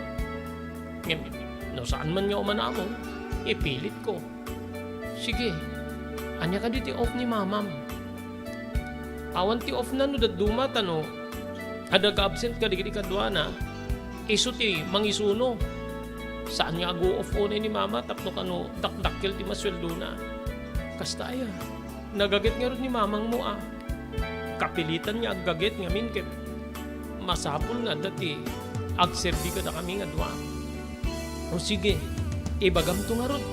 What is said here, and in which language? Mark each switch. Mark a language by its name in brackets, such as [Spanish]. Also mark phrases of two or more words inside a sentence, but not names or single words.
[Iloko] Ngem, no saan man nga umanamo, ipilit ko. Sige, anya ka diti off ni mamam. Awan ti off na no daduma tano. Ada ka absent ka digiti kadwana. Isu ti mangisuno. Saan nga [English] go off on [Iloko] ni mama tapno kano dakdakkel ti masweldo na. Kasta aya. Nagagit nga ron ni mamang mo ah. Kapilitan niya agagit ngamin ket masapul nga dati agserbi ka na kami nga dua. O sige, ibagam to nga ron.